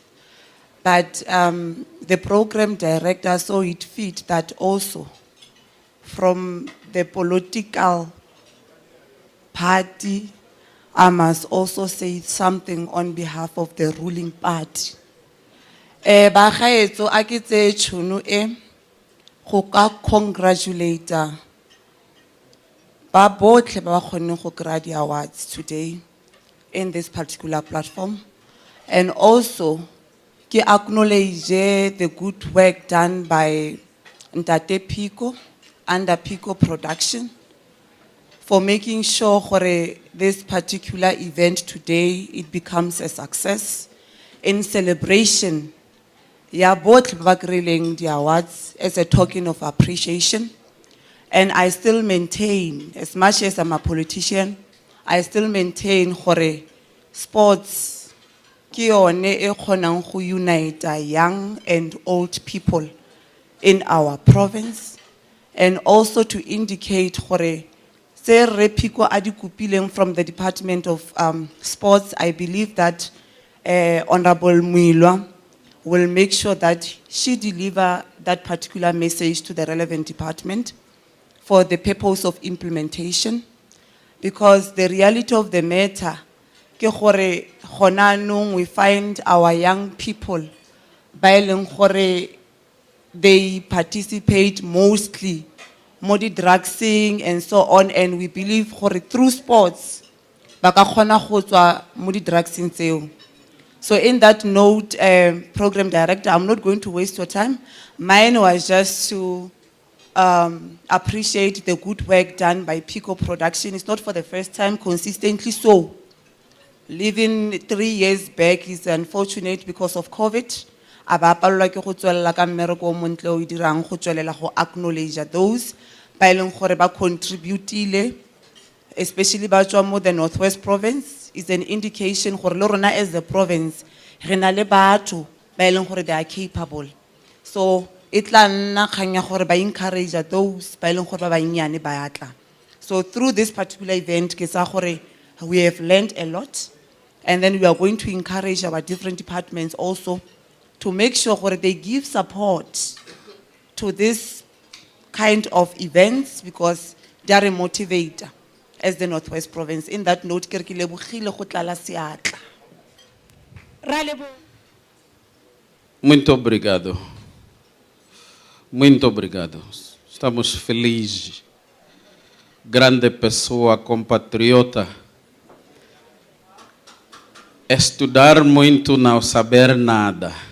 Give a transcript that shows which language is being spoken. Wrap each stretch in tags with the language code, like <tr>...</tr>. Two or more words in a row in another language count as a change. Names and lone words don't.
<en>But the program director saw it fit that also from the political party, I must also say something on behalf of the ruling party.</en> <tn>Ba gaetso a ke tse tšhono e go ka congratulate ba botlhe ba ba kgonneng go kry-a di-awards</tn> <en>today in this particular platform, and also</en> <tn>ke</tn> <en>acknowledge the good work done by Ntate Pico under Pico Production for making sure gore this particular event today, it becomes a success in celebration. Ya both</en> <tn>ba kry-ileng</tn> <en>the awards as a token of appreciation. And I still maintain, as much as I'm a politician, I still maintain gore sports</en> <tn>ke yone e kgonang go</tn> <en>unite young and old people in our province, and also to indicate</en> <tn>gore se re Pico a di kopileng</tn> <en>from the Department of Sports. I believe that Honorable Muilwa will make sure that she deliver that particular message to the relevant department for the purpose of implementation, because the reality of the matter</en> <tn>ke gore gona anong</tn> <en>we find our young people</en> <tn>ba e leng gore</tn> <en>they participate mostly</en> <tn>mo di drugsing</tn> <en>and so on, and we believe gore through sports</en> <tn>ba ka kgona go tswa mo di drugsing tseo.</tn> <en>So in that note, program director, I'm not going to waste your time. Mine was just to appreciate the good work done by Pico Production. It's not for the first time, consistently so. Living 3 years back is unfortunate because of COVID.</en> <tn>Aba palelwa ke go tswelela ka mmereko o montle o dirang go tswelela go</tn> <en>acknowledge those</en> <tn>ba e leng gore ba contributile, especially ba tswa mo the Northwest Province.</tn> <en>Is an indication</en> <tn>gore le rona</tn> <en>as the province</en> <tn>re na le batho ba e leng gore</tn> <en>they are capable. So it</en> <tn>tla nna kgang ya gore ba</tn> <en>encourage those</en> <tn>ba e leng gore ba bannyane ba atla.</tn> <en>So through this particular event</en> <tn>ke sa gore</tn> <en>we have learned a lot, and then we are going to encourage our different departments also to make sure gore they give support to this kind of events, because they are a motivator as the Northwest Province. In that note,</en> <tn>ke re ke lebogile go tlala seatla. Ra leboha.</tn> <pt>Muito obrigado. Muito obrigado. Estamos felizes. Grande pessoa, compatriota. Estudar muito, não saber nada.</pt>